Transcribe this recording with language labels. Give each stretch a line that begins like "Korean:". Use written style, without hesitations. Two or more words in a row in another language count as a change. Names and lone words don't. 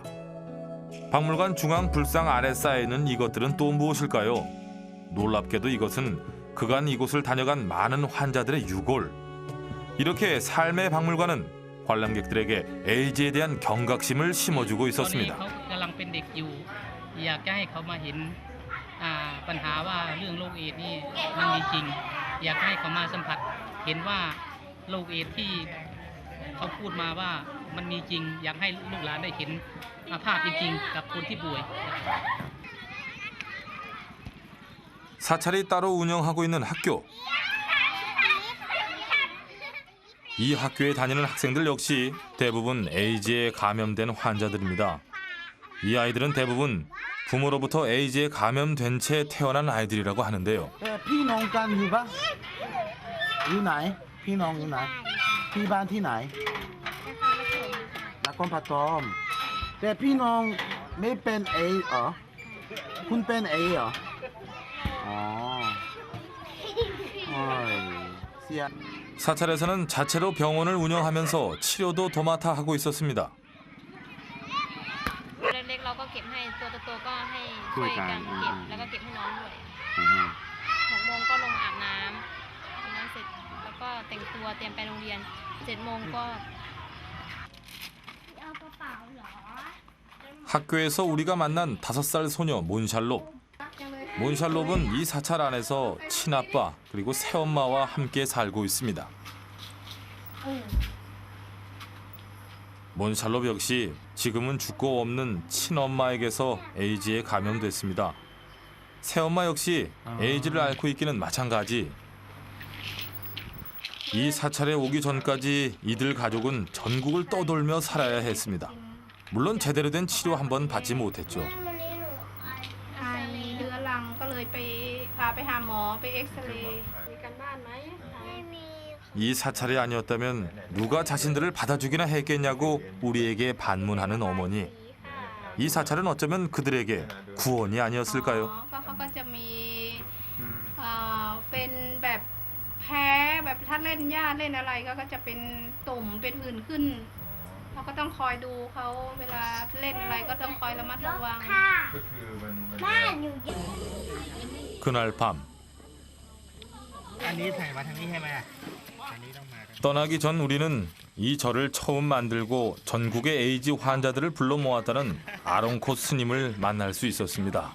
Korean: 박물관 중앙 불상 아래 쌓여있는 이것들은 또 무엇일까요? 놀랍게도 이것은 그간 이곳을 다녀간 많은 환자들의 유골. 이렇게 삶의 박물관은 관람객들에게 에이즈에 대한 경각심을 심어주고 있었습니다.
Thai: ปัญหาว่าเรื่องโรคเอดส์นี่มันมีจริงอยากให้เขามาสัมผัสเห็นว่าโรคเอดส์ที่เขาพูดมาว่ามันมีจริงอยากให้ลูกหลานได้เห็นภาพจริงๆกับคนที่ป่วย
Korean: 사찰이 따로 운영하고 있는 학교. 이 학교에 다니는 학생들 역시 대부분 에이즈에 감염된 환자들입니다. 이 아이들은 대부분 부모로부터 에이즈에 감염된 채 태어난 아이들이라고 하는데요.
Thai: พี่น้องกันอยู่ปะอยู่ไหนพี่น้องอยู่ไหนที่บ้านที่ไหนนครปฐมแต่พี่น้องไม่เป็นเอเหรอคุณเป็นเอเหรออ๋อโอ้ยเสีย
Korean: 사찰에서는 자체로 병원을 운영하면서 치료도 도맡아 하고 있었습니다.
Thai: เล็กๆเราก็เก็บให้ตัวโตๆก็ให้ช่วยกันเก็บแล้วก็เก็บให้น้องด้วย6 โมงก็ลงอาบน้ำเสร็จแล้วก็แต่งตัวเตรียมไปโรงเรียน7 โมงก็
Korean: 학교에서 우리가 만난 5살 소녀 몬샬롭. 몬샬롭은 이 사찰 안에서 친아빠 그리고 새엄마와 함께 살고 있습니다. 몬샬롭 역시 지금은 죽고 없는 친엄마에게서 에이즈에 감염됐습니다. 새엄마 역시 에이즈를 앓고 있기는 마찬가지. 이 사찰에 오기 전까지 이들 가족은 전국을 떠돌며 살아야 했습니다. 물론 제대로 된 치료 한 번 받지 못했죠.
Thai: เรื้อรังก็เลยไปพาไปหาหมอไปเอ็กซเรย์มีกันบ้านไหม
Korean: 이 사찰이 아니었다면 누가 자신들을 받아주기나 했겠냐고 우리에게 반문하는 어머니. 이 사찰은 어쩌면 그들에게 구원이 아니었을까요?
Thai: เขาก็จะมีเป็นแบบแพ้แบบถ้าเล่นหญ้าเล่นอะไรก็จะเป็นตุ่มเป็นผื่นขึ้นเราก็ต้องคอยดูเขาเวลาเล่นอะไรก็ต้องคอยระมัดระวัง
Korean: 그날 밤 떠나기 전 우리는 이 절을 처음 만들고 전국의 에이즈 환자들을 불러 모았다는 아롱코 스님을 만날 수 있었습니다.